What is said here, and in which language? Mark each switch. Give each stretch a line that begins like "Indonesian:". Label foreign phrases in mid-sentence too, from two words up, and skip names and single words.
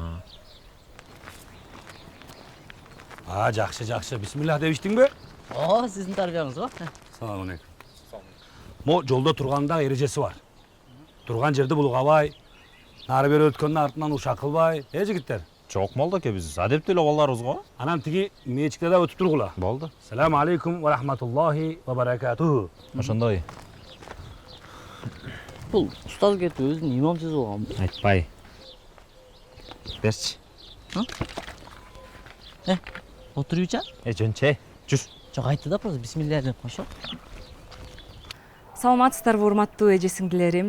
Kyrgyz: Жакшы. Бисмилlah деп иштиңби? Сиздин тарбияңыз го. Салам алейкум. Мо жолдо турганда эрежеси бар. Турган жерди булгабай, нары бери өткөндүн артынан ушак кылбай. Жигиттер. Жок Молдоке, биз адептүү эле балдарбыз го. Анан тиги мечикте да өтүп тургула. Болду.
Arabic: سلام عليكم ورحمة الله وبركاته.
Kyrgyz: Ошондой. Бул устаз кетип өзүн имам сезип алган. Айтпай. Берчи. Отурчу? Жөнче. Жүр. Жок, айтты да просто бисмилля деп кошо. Саламатсыздарбы, урматтуу эже сиңдилерим.